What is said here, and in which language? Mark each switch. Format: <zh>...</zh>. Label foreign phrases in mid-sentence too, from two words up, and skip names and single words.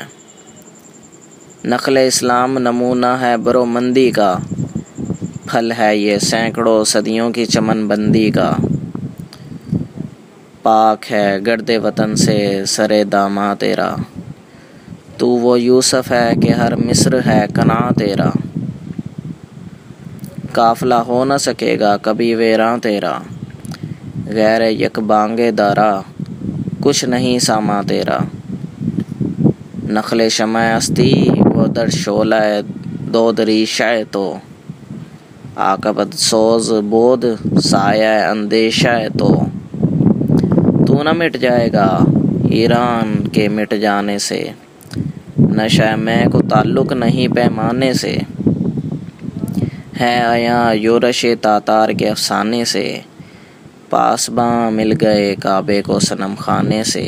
<ur>نخل اسلام نمونہ ہے برومندی کا، پھل ہے یہ سینکڑوں صدیوں کی چمن بندی کا۔ پاک ہے گرد وطن سے سر داماں تیرا، تو وہ یوسف ہے کہ ہر مصر ہے کناں تیرا۔ قافلہ ہو نہ سکے گا کبھی ویراں تیرا، غیر یک بانگ دارا کچھ نہیں ساما تیرا۔</ur> <fa>نخل شمع استی وہ در شعلہ دود ریشہ تو، عاقبت سوز بود سایہ اندیشہ تو</fa> <ur>نہ مٹ جائے گا ایران کے مٹ جانے سے، نشہ میں کو تعلق نہیں پیمانے سے۔ ہے عیاں یورش تاتار کے افسانے سے، پاسباں مل گئے کعبے کو صنم خانے سے۔</ur>